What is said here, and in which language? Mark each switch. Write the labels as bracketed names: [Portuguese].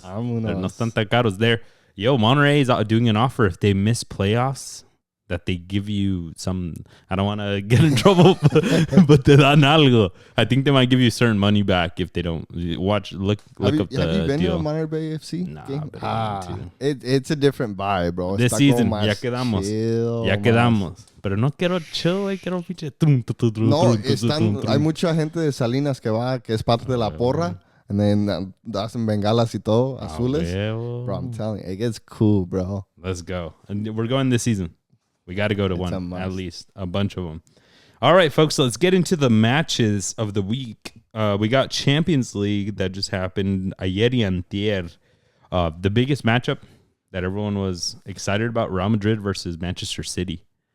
[English] They're no tan caros there. Yo, Monterrey is doing an offer if they miss playoffs that they give you some. I don't want to get in trouble, but te dan algo. I think they might give you certain money back if they don't look up the deal. Have you been to a Monterrey FC game? It's a different vibe, bro. This season, ya quedamos. [Spanish] Pero no quiero chill, quiero pinche. No, hay mucha gente de Salinas que va, que es parte de la porra. And then hacen bengalas y todo, azules. [English] Bro, I'm telling you, it gets cool, bro. Let's go. And we're going this season. We got to go to one, at least. A bunch of them. All right, folks, so let's get into the matches of the week. We got Champions League that just happened ayer y antier. The biggest matchup that everyone was excited about, Real Madrid versus Manchester City.